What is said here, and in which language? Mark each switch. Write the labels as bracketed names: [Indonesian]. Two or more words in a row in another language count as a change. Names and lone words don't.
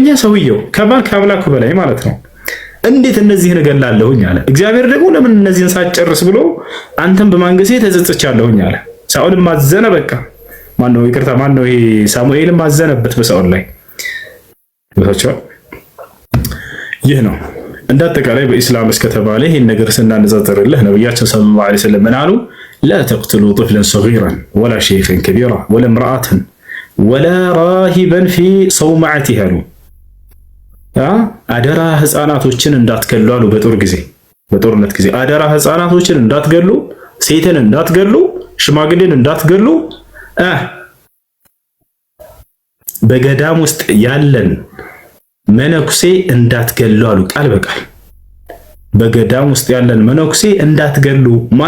[Amharic] ሰውየው ከአምላኩ በላይ ማለት ነው። እንዴት እነዚህን እገላለሁኝ አለ። እግዚአብሔር ደግሞ ለምን እነዚህን ሳትጨርስ ብሎ አንተም በማንገሴ ተጸጽቻለሁኝ አለ። ሳኦልም አዘነ። በቃ ማነው ይቅርታ፣ ማነው ይሄ ሳሙኤልም አዘነበት በሳኦል ላይ። ይህ ነው እንዳጠቃላይ በኢስላም እስከተባለ ይህን ነገር ስናነጻጽርልህ ነብያችን [Arabic] صلى الله عليه وسلم [Amharic] ምን አሉ? [Arabic] لا تقتلوا طفلا صغيرا ولا شيخا كبيرا ولا امرأة ولا راهبا في صومعته [Amharic] አሉ። አደራ ህፃናቶችን እንዳትገሉ አሉ። በጦርነት ጊዜ አደራ ህፃናቶችን እንዳትገሉ፣ ሴትን እንዳትገሉ፣ ሽማግሌን እንዳትገሉ፣ በገዳም ውስጥ ያለን መነኩሴ እንዳትገሉ አሉ። ቃል በቃል በገዳም ውስጥ ያለን መነኩሴ እንዳትገሉ። ማን?